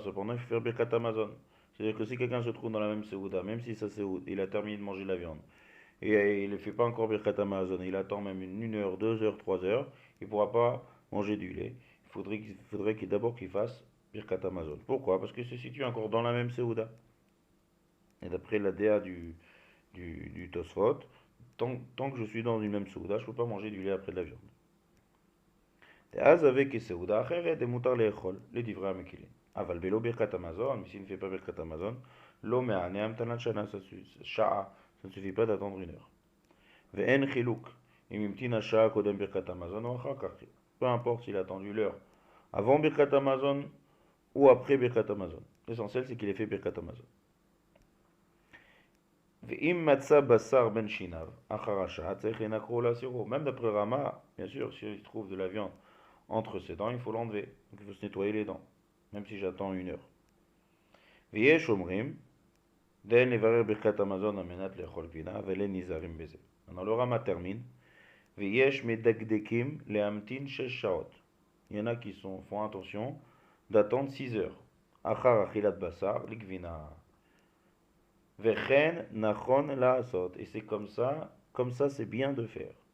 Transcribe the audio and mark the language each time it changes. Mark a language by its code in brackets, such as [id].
[fr] Cependant, il faut faire birkat Amazon. C'est-à-dire que si quelqu'un se trouve dans la même Seouda, même si sa Seouda, il a terminé de manger de la viande, et il ne fait pas encore birkat Amazon, il attend même 1 heure, 2 heures, 3 heures, il ne pourra pas manger du lait. Il faudrait d'abord qu'il fasse birkat Amazon. Pourquoi? Parce qu'il se situe encore dans la même Seouda. Et d'après la DA du Tosfot, tant que je suis dans une même Seouda, je ne peux pas manger du lait après de la viande. [he] אז [fr] avec [he] סעודה אחרת, מותר לאכול, לדברי המקילים. אבל בלא ברכת המזון, [fr] s'il ne fait pas ברכת המזון, [he] לא מענה המתנת שעה, [fr] ça ne suffit pas d'attendre 1 heure. [he] ואין חילוק, אם המתין השעה קודם ברכת המזון או אחר כך. [fr] Peu importe s'il a attendu l'heure avant ברכת המזון ou après ברכת המזון. L'essentiel c'est qu'il ait fait ברכת המזון. [he] ואם מצא בשר בין שיניו אחר השעה, צריך לנקרו ולהסירו. [fr] Même d'après Rama, bien sûr, s'il trouve de la viande entre ses dents, il faut l'enlever. Donc il faut se nettoyer les dents, même si j'attends 1 heure. [he] ויש אומרים, דאין לברר ברכת המזון על מנת לאכול גבינה, ואין נזהרים בזה. [fr] Alors le Rama termine, [he] ויש מדקדקים להמתין 6 שעות. [fr] Il y en a qui font attention d'attendre 6 heures. [he] אחר אכילת בשר לגבינה. וכן נכון לעשות. [fr] Et c'est comme ça c'est bien de faire.